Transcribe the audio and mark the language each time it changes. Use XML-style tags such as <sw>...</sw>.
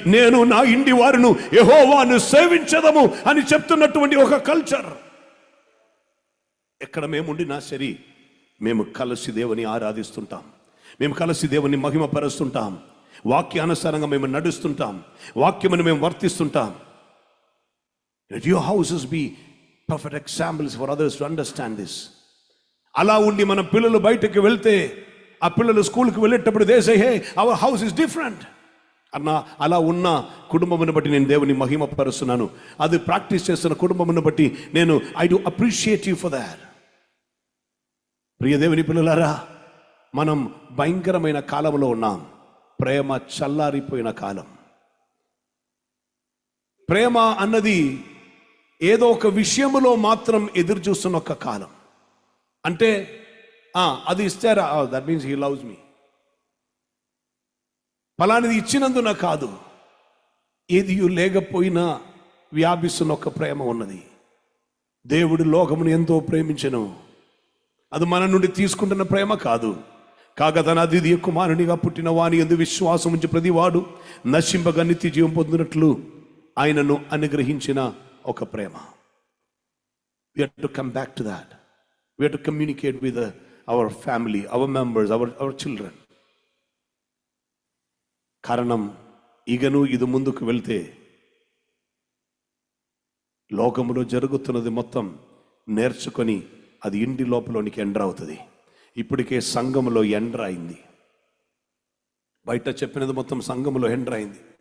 <te>నేను నా ఇంటి వారును యెహోవాను సేవించదము అని చెప్తున్నటువంటి ఒక కల్చర్. ఎక్కడ మేముండినా సరే మేము కలిసి దేవుని ఆరాధిస్తుంటాం, మేము కలిసి దేవుని మహిమపరుస్తుంటాం, వాక్యానుసారంగా మేము నడుస్తుంటాం, వాక్యమును మేము వర్తిస్తుంటాం.</te> <en>Let your houses be perfect examples for others to understand this.</en> <te>అలా ఉండి మన పిల్లలు బయటకు వెళ్తే ఆ పిల్లలు స్కూల్కి వెళ్ళేటప్పుడు</te> <en>they say, hey, our house is different.</en> <te>అలా ఉన్న కుటుంబమును బట్టి నేను దేవుని మహిమపరుస్తున్నాను. అది ప్రాక్టీస్ చేస్తున్న కుటుంబమును బట్టి నేను</te> <en>I do appreciate you for that.</en> <te>ప్రియ దేవుని పిల్లలారా, మనం భయంకరమైన కాలంలో ఉన్నాం. ప్రేమ చల్లారిపోయిన కాలం. ప్రేమ అన్నది ఏదో ఒక విషయములో మాత్రం ఎదురు చూస్తున్న ఒక కాలం. అంటే అది ఇస్తారా,</te> <en>That means he loves me.</en> <te>ఫలానిది ఇచ్చినందున కాదు, ఏది లేకపోయినా వ్యాపిస్తున్న ఒక ప్రేమ ఉన్నది. దేవుడు లోకమును ఎంతో ప్రేమించెను. అది మన నుండి తీసుకుంటున్న ప్రేమ కాదు. కాగా తన అద్వితీయ కుమారునిగా పుట్టిన వాని యందు విశ్వాసం ఉంచి ప్రతివాడు నశింపగా నిత్య జీవం పొందినట్లు ఆయనను అనుగ్రహించిన ఒక ప్రేమ.</te> <en>We have to come back to that. We have to communicate with our family, our members, our children.</en> <te>కారణం ఇగను ఇది ముందుకు వెళ్తే లోకములో జరుగుతున్నది మొత్తం నేర్చుకొని అది ఇంటి లోపలోనికి ఎంటర్ అవుతుంది. ఇప్పటికే సంఘములో ఎంటర్ అయింది. బయట చెప్పినది మొత్తం సంఘములో ఎంటర్ అయింది.</te>